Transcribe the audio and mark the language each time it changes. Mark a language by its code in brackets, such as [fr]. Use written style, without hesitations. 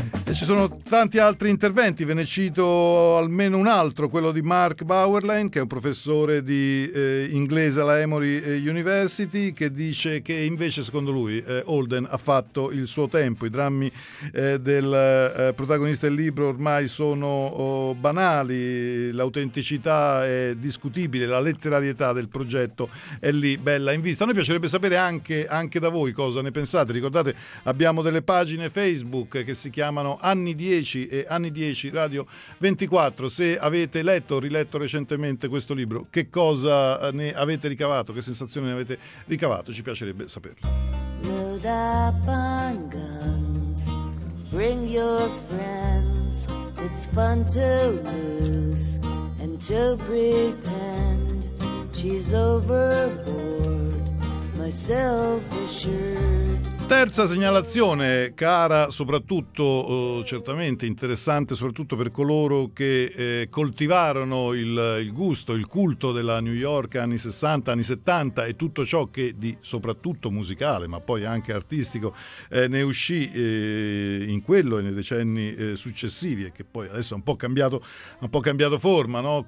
[it] E ci sono tanti altri interventi, ve ne cito almeno un altro, quello di Mark Bauerlein, che è un professore di inglese alla Emory University, che dice che invece secondo lui Holden ha fatto il suo tempo, i drammi del protagonista del libro ormai sono banali, l'autenticità è discutibile, la letterarietà del progetto è lì, bella in vista. A noi piacerebbe sapere anche da voi cosa ne pensate. Ricordate, abbiamo delle pagine Facebook che si chiamano Anni 10 e Anni 10 Radio 24. Se avete letto o riletto recentemente questo libro, che cosa ne avete ricavato, che sensazione ne avete ricavato, ci piacerebbe saperlo. [en] Load up on guns, bring your friends, it's fun to lose and to pretend, she's overboard, myself assured. [it] terza segnalazione, cara soprattutto, certamente interessante soprattutto per coloro che coltivarono il gusto, il culto della New York anni 60, anni 70 e tutto ciò che di soprattutto musicale ma poi anche artistico ne uscì in quello e nei decenni successivi e che poi adesso ha un po' cambiato forma, no?